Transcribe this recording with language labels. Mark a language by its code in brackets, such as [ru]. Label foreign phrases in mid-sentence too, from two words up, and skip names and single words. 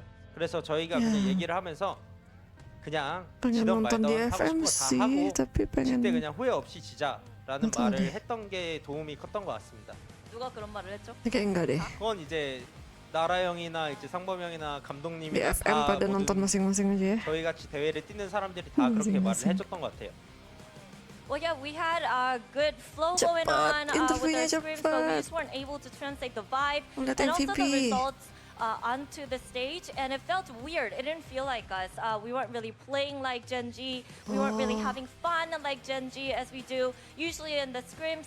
[ko] 그래서 저희가 그냥 얘기를 하면서 그냥 지던 말던 하고 싶은 거 다 하고 질 때 그냥 후회 없이 지자라는 말을 했던 게 도움이 컸던 것 같습니다. 누가 그런 말을 했죠? 그건 이제 나라 형이나 이제 상범 형이나 [id] Di [ko] 감독님이나 FM 다 [id] pada nonton [ko] 모든 [id] masing-masing aja ya. [ko] 저희 같이 대회를 뛰는 사람들이 다 그렇게 말을 [id] masing-masing. [ko] 해줬던 것 같아요. [en] Well, yeah, we had a good flow going on with our scrims, but we just weren't able to translate the vibe [id] Lihat [en] and also the MVP. results onto the stage, and it felt weird. It didn't feel like us. We weren't really playing like Genji. We weren't really having fun like Genji as we do usually in the scrims.